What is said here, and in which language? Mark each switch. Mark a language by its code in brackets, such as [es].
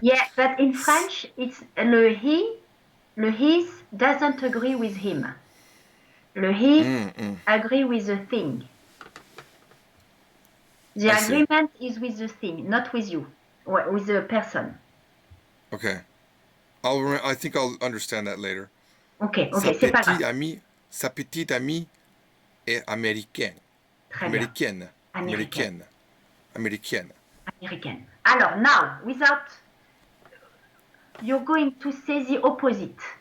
[en] Yeah, but in French, it's le his doesn't agree with him. Le his agree with the thing. The agreement is with the thing, not with you, with the person. Okay. I think I'll understand that later. [fr] Ok, c'est pas grave. Sa petite amie est américaine. Très bien. Américaine. [en] Alors, now, without, you're going to say the opposite.